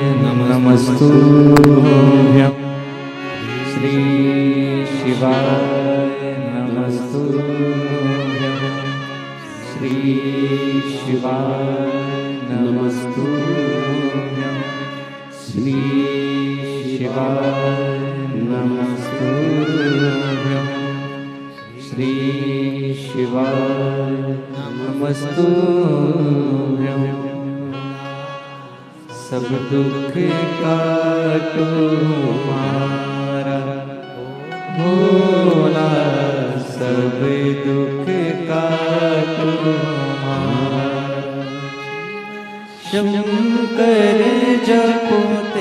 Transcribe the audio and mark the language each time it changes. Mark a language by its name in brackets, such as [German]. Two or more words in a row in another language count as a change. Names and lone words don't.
[Sanskrit] नमस्तुभ्यं, श्री शिवाय नमस्तुभ्यं, श्री शिवाय नमस्तुभ्यं, श्री शिवाय नमस्तुभ्यं, श्री शिवाय नमस्तुभ्यं। [Hindi] सब दुख काटो हमारा भोला, सब दुख काटो हमारा। शंकर जपो